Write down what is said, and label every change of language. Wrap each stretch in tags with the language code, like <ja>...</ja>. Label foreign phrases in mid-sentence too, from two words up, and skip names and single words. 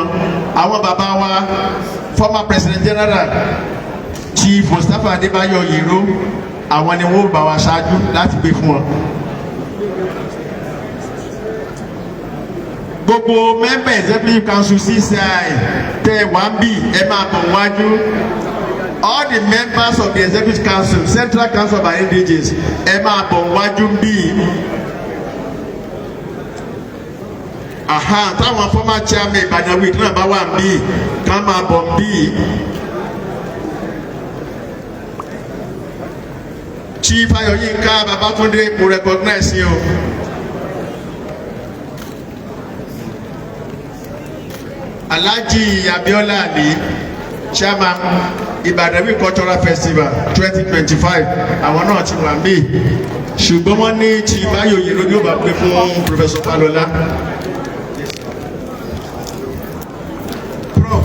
<yo>Àwọn bàbá wa</yo> <en>former President General</en> <yo>Chief Mustapha Adébáyọ̀ Yero àwọn ni wọ́n bá wa ṣáájú láti gbé fún wọn. Gbogbo</yo> <en>member executive council</en> <yo>CCI tẹ wá ń bì ẹ máa bọ̀ wájú.</yo> <en>All the members of the executive council Central Council of Adayin</en> <yo>ẹ máa bọ̀ wájú ń bì. Táwọn</yo> <en>former chairman</en> <yo>Ibadan week náà bá wà ń bì ká máa bọ̀ ń bì.</yo> <en>Chief Ayoyinka Babatunde mo recognize you. Alhaji Abiola Ali, Chairman Ibadan Cultural Festival 2025.</en> <yo>Àwọn náà ti wà mí. Ṣùgbọ́n wọ́n ní Chief Ayoyin ló yóò bá pé fún Professor Falola.</yo>